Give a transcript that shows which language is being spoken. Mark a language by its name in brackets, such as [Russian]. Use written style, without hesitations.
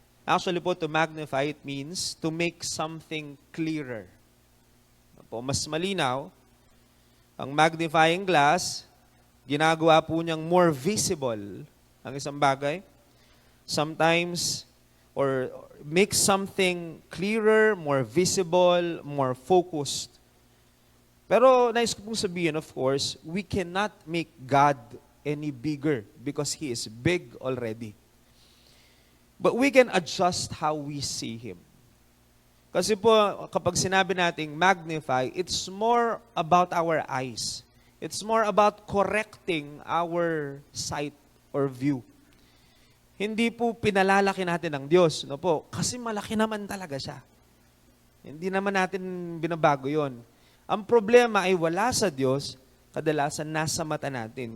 [English] Actually po, to magnify, it means to make something clearer. [Filipino] Po, mas malinaw, ang magnifying glass, ginagawa po niyang [English] more visible [Filipino] ang isang bagay. [English] Sometimes, or make something clearer, more visible, more focused. [Filipino] Pero nais ko pong sabihin, [English] of course, we cannot make God any bigger because He is big already. But we can adjust how we see Him. [Filipino] Kasi po, kapag sinabi nating magnify, [English] it's more about our eyes. It's more about correcting our sight or view. [Filipino] Hindi po pinalalaki natin ang Diyos, no po? Kasi malaki naman talaga siya. Hindi naman natin binabago yon. Ang problema ay wala sa Diyos, kadalasan nasa mata natin.